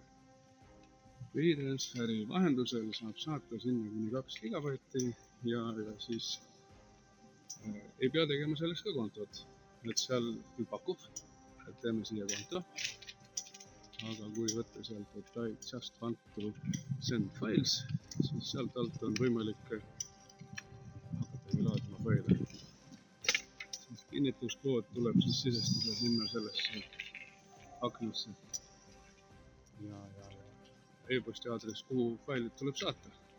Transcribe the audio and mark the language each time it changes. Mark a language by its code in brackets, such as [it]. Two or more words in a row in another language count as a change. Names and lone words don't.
[et] Videosfääri vahendusel saab saata sinna kuni 2 gigabaiti ja siis ei pea tegema selleks ka kontot. Et seal küll pakub, et teeme siia konto, aga kui võtta sealt, et [en] I just want to send files, [et] siis sealt alt on võimalik hakatagi laadima faile. Siis kinnituskood tuleb siis sisestada sinna sellesse aknasse ja e-posti aadress, kuhu failid tuleb saata.